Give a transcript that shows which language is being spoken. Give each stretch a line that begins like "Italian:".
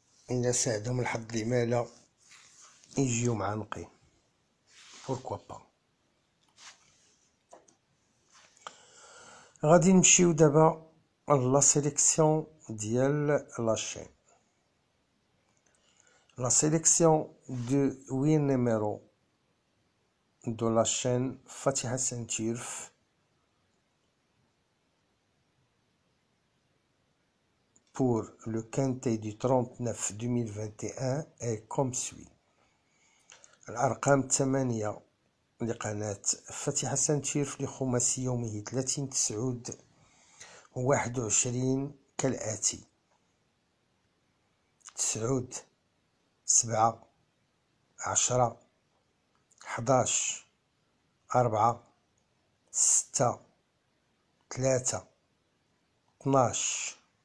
Arabic: إلا ساعدهم الحظ العمالة يجيو معانقين، بوركوا با. غادي نمشيو دابا لا سيليكسيون ديال لاشين.
French: La sélection de 8 numéros de la chaîne Fatiha Saint-Tirf pour le quintet du 39/2021 est comme suit.
Arabic: الأرقام 8 لقناة فاتحة سانتيرف لخماسي يومه 30/9/21 كالآتي: 9 7 10 11 4 6 3 12.